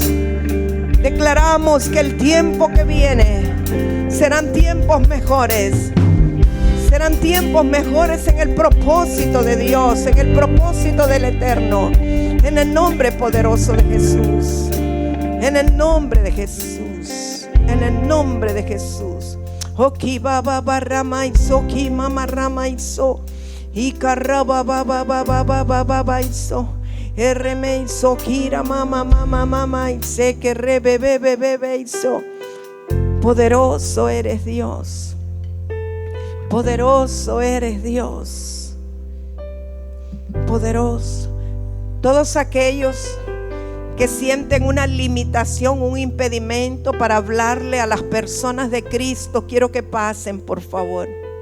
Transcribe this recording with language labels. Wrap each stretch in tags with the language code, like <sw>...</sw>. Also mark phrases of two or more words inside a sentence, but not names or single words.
<es>Declaramos que el tiempo que viene serán tiempos mejores. Serán tiempos mejores en el propósito de Dios, en el propósito del Eterno. En el nombre poderoso de Jesús. En el nombre de Jesús. En el nombre de Jesús. Oki baba barramaiso, ki mama ramaiso, y carraba baba baba baba babaiso, erremeiso, kira mama mama mama, y sé que rebebebebeiso. Poderoso eres Dios. Poderoso eres Dios. Poderoso. Todos aquellos que sienten una limitación, un impedimento para hablarle a las personas de Cristo, quiero que pasen, por favor.</es>